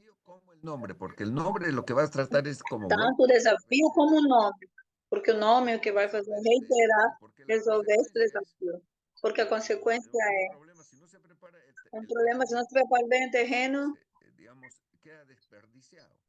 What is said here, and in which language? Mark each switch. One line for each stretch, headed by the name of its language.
Spanish: Como el nombre, porque el nombre lo que vas a tratar es como
Portuguese: tanto o desafio como o nome, porque o nome é o que vai fazer reiterar, resolver esse desafio, porque a consequência é um problema se não se prepara bem o terreno,
Spanish: digamos, queda desperdiciado.